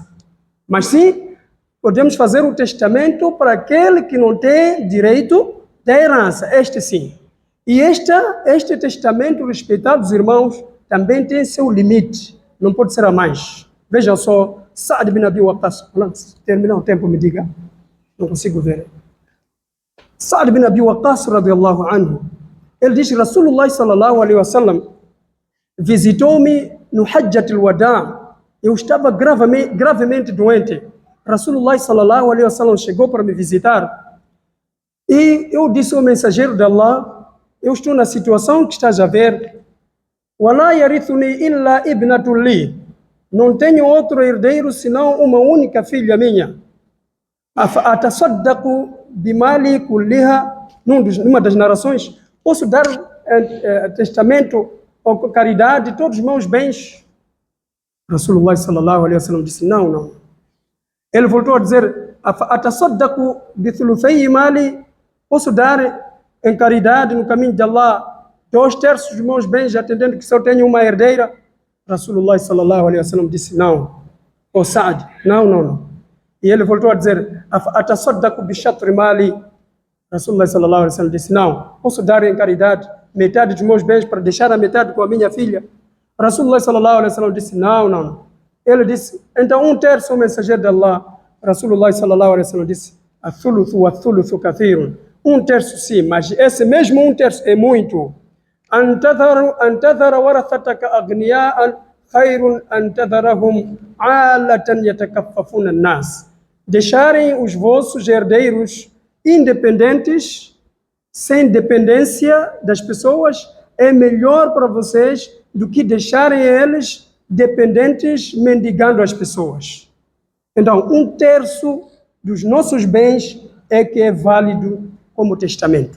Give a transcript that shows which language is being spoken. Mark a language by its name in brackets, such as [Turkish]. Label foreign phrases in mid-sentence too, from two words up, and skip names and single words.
[Portuguese] Mas sim, podemos fazer o testamento para aquele que não tem direito da herança. Este sim. E este testamento, respeitados irmãos, também tem seu limite. Não pode ser a mais. Vejam só, Sa'd bin Abi Waqqas. Terminar o tempo, me diga. Não consigo ver. Sa'd bin Abi Waqqas, radiyallahu anhu, ele diz, [Arabic] رسول الله صلى الله عليه وسلم [Portuguese] visitou-me no [Arabic] Hajjat al-Wada'. [Portuguese] Eu estava gravemente doente. [Arabic] رسول الله صلى الله عليه وسلم [Portuguese] chegou para me visitar. E eu disse ao mensageiro de Allah, eu estou na situação que estás a ver. [Arabic] وَلَا يَرِثُنِي إِلَّا إِبْنَةٌ لِي. [Portuguese] Não tenho outro herdeiro senão uma única filha minha. [Arabic] أتصدق بمالي كلها. [Portuguese] Numa das narrações, posso dar testamento ou caridade todos os meus bens? [Arabic] رسول الله صلى الله عليه وسلم [Portuguese] disse, não. Ele voltou a dizer, [Arabic] أتصدق بثلثي مالي. [Portuguese] Posso dar em caridade no caminho de Allah 2/3 dos meus bens, atendendo que só tenho uma herdeira? [Arabic] رسول الله صلى الله عليه وسلم [Portuguese] disse, não. O Sa'd, não. E ele voltou a dizer, [Arabic] أتصدق بشطر مالي. رسول الله صلى الله عليه وسلم [Portuguese] disse, não. Posso dar em caridade metade dos meus bens para deixar a metade com a minha filha? [Arabic] رسول الله صلى الله عليه وسلم [Portuguese] disse, não. Ele disse, então 1/3 o mensageiro de Allah. [Arabic] رسول الله صلى الله عليه وسلم disse, الثلث والثلث كثير. [Portuguese] 1/3 sim, mas esse mesmo 1/3 é muito. [Arabic] أن تذر ورثتك أغنياء خير من أن تذرهم عالة يتكففون الناس. [Portuguese] Deixarem os vossos herdeiros independentes, sem dependência das pessoas, é melhor para vocês do que deixarem eles dependentes, mendigando as pessoas. Então, 1/3 dos nossos bens é que é válido como testamento.